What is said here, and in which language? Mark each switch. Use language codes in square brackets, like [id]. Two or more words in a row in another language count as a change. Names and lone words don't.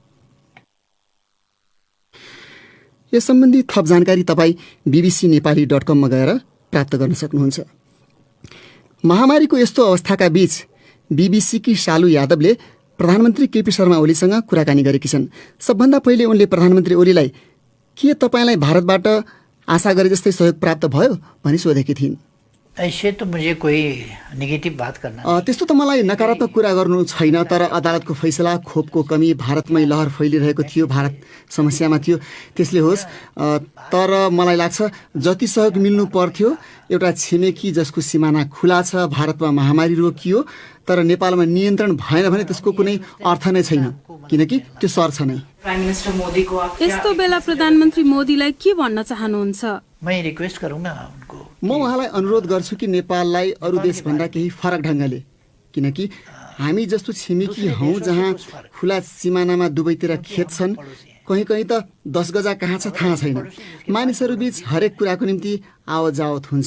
[ne] यस सम्बन्धी थप जानकारी तपाईँ bbcnepali.com मा गएर प्राप्त गर्न सक्नुहुन्छ। महामारीको यस्तो अवस्थाका बीच बीबीसीकी शालु यादवले प्रधानमन्त्री केपी शर्मा ओलीसँग कुराकानी गरेकी छन्। सबभन्दा पहिले उनले प्रधानमन्त्री ओलीलाई के तपाईँलाई भारतबाट आशा गरे जस्तै सहयोग प्राप्त भयो भनी सोधेकी थिइन्। [hi] ऐसे तो मुझे कोई नेगेटिभ बात करना [ne] त्यस्तो त मलाई नकारात्मक कुरा गर्नु छैन, तर अदालतको फैसला, खोपको कमी, भारतमै लहर फैलिरहेको थियो, भारत समस्यामा थियो, त्यसले होस्। तर मलाई लाग्छ जति सहयोग मिल्नु पर्थ्यो, एउटा छिमेकी जसको सिमाना खुला छ, भारतमा महामारी रोकियो तर नेपालमा नियन्त्रण भएन भने त्यसको कुनै अर्थ नै छैन, किनकि त्यो सर्छ नै। यस्तो बेला प्रधानमन्त्री मोदीलाई के भन्न चाहनुहुन्छ? [hi] मैं रिक्वेस्ट करूंगा उनको, [ne] म उहाँलाई अनुरोध गर्छु कि नेपाललाई अरू देशभन्दा केही फरक ढङ्गले, किनकि हामी जस्तो छिमेकी हौँ जहाँ खुला सिमानामा दुवैतिर खेत छन्, कहीँ कहीँ त 10 गजा कहाँ छ थाहा छैन। मानिसहरू बीच हरेक कुराको निम्ति आवत जावत हुन्छ।